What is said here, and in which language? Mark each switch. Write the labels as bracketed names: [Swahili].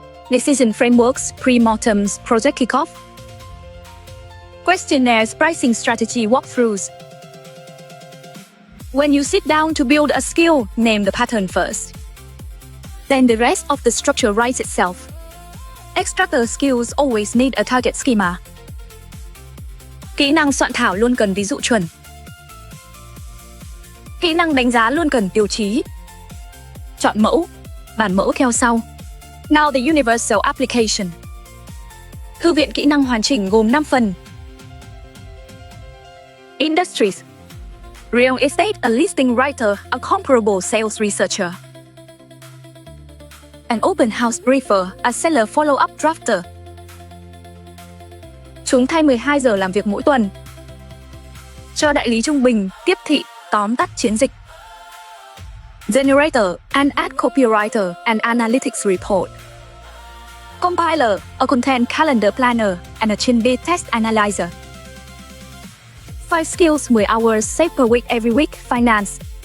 [English] Decision frameworks, pre-mortems, project kickoff. Questionnaires, pricing strategy walkthroughs. When you sit down to build a skill, name the pattern first. Then the rest of the structure writes itself. Extractor skills always need a target schema. [Vietnamese] Kỹ năng soạn thảo luôn cần ví dụ chuẩn. Kỹ năng đánh giá luôn cần tiêu chí. Chọn mẫu, bản mẫu theo sau. [English] Now the universal application. [Vietnamese] Thư viện kỹ năng hoàn chỉnh gồm 5 phần. [English] Industries. Real estate, a listing writer, a comparable sales researcher. An open house briefer, a seller follow-up drafter. [Vietnamese] Chúng thay 12 giờ làm việc mỗi tuần. Cho đại lý trung bình, tiếp thị, tóm tắt chiến dịch. [English] Generator, an ad copywriter, an analytics report. Compiler, a content calendar planner, and a chain-B test analyzer. 5 skills, 10 hours saved per week every week, finance.